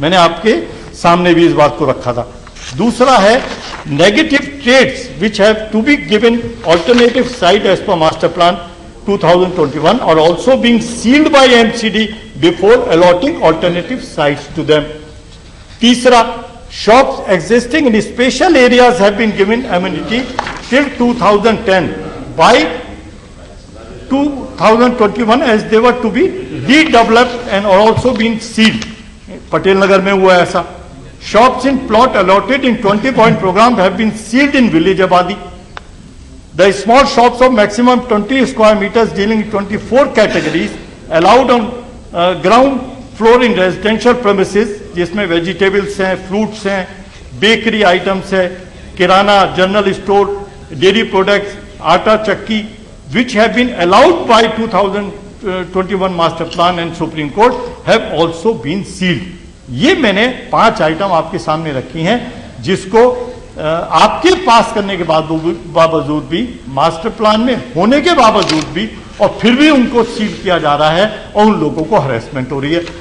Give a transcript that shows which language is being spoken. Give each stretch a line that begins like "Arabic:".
Hindi: मैंने आपके सामने भी इस बात को रखा था। दूसरा है,
English: Negative trades which have to be given alternative site as per master plan 2021 are also being sealed by MCD before allotting alternative sites to them.
Hindi: तीसरा,
English: shops existing in special areas have been given amenity till 2010 by 2021 as they were to be redeveloped and are also being sealed.
Hindi: Patel Nagar में हुआ ऐसा।
English: Shops in plot allotted in 20-point program have been sealed in village Abadi. The small shops of maximum 20 square meters dealing in 24 categories allowed on ground floor in residential premises,
Hindi: जिसमें vegetables हैं, fruits हैं, bakery items है, किराना, general store, dairy products, आटा चक्की,
English: which have been allowed by 2021 master plan and Supreme Court have also been sealed.
Hindi: ये मैंने 5 item आपके सामने रखी हैं जिसको आपके पास करने के बावजूद भी, मास्टर प्लान में होने के बावजूद भी, और फिर भी उनको सील किया जा रहा है और उन लोगों को हरेसमेंट हो रही है।